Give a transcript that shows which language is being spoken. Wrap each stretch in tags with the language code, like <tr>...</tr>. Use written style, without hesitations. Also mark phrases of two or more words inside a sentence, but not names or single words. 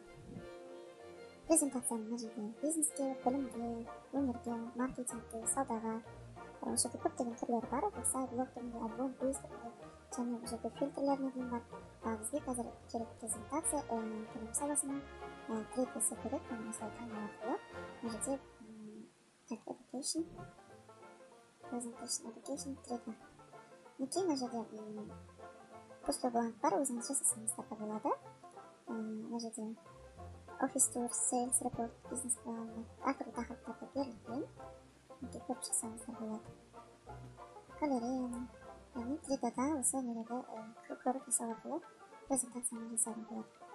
<kk>Презентацияны мына жерде бизнеске, білімге, өмірге, маркетингке, саудаға, осы жерде көптеген түрлері бар. Веб-сайт, блог түрінде, альбом, квиз түрінде, және бұл жерде фильтрлеріне дейін бар. Бізге қазір керек презентация, білім саласының третьесі керек, оны осылай таңдау арқылы. Мына жерде</kk> <en>education, presentation, education,</en> <ru>третье.</ru> <kk>Мінекей мына жерде</kk> <ru>пустой бланк</ru> <kk>бар, өзіңіз жасасаңыздар да болады. Мына жерде</kk> <en>Office Tour, Sales Report,</en> <kk>бизнес планы, әртүрлі тақырыптарда берілген. Мінекей көріп шықсаңыздар болады. Галереяны, яғни 3D-да осы нелерді көріп жасау арқылы презентацияны жасауға болады.</kk>